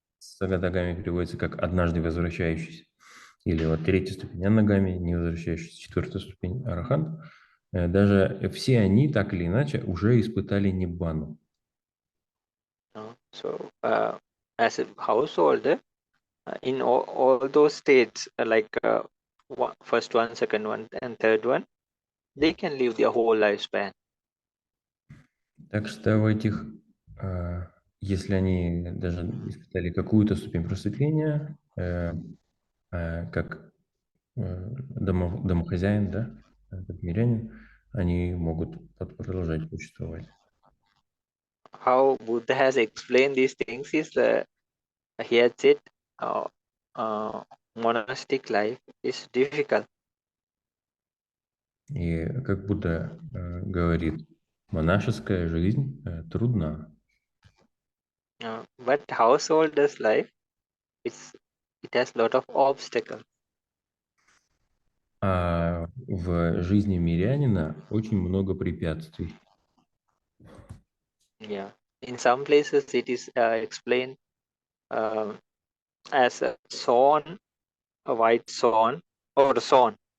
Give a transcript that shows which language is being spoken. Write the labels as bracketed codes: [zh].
[ru] Сакадагами переводится как однажды возвращающийся. Или вот третья ступень анагами, не возвращающийся, четвертая ступень арахант. Даже все они, так или иначе, уже испытали ниббану. [en] So, as a householder, in all those states, like first one, second one, and third one, they can live their whole lifespan. [ru] Так что в этих, если они даже испытали какую-то ступень просветления, как домохозяин, да, как мирянин, они могут продолжать существовать. [en] How Buddha has explained these things is he had said monastic life is difficult. [ru] И как Будда говорит, монашеская жизнь трудна. [en] But householder's life, it has a lot of obstacles. [ru] А в жизни мирянина очень много препятствий. [en] Yeah, in some places it is explained as a swan, a white swan, or a swan.